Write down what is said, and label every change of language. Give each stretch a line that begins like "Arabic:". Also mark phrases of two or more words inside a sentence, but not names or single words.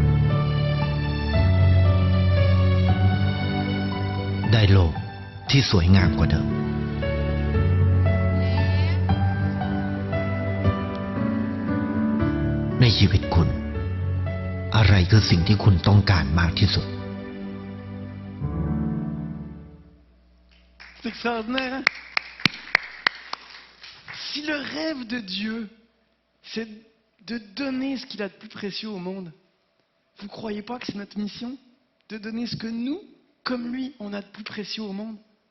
Thai: ได้โลกที่สวยงามกว่าเดิม ในชีวิตคุณ อะไรคือสิ่งที่คุณต้องการมากที่สุด
French: C'est extraordinaire, hein? Si le rêve de Dieu, c'est de donner ce qu'il a de plus précieux au monde, vous ne croyez pas que c'est notre mission? De donner ce que nous, comme lui, on a de plus précieux au monde?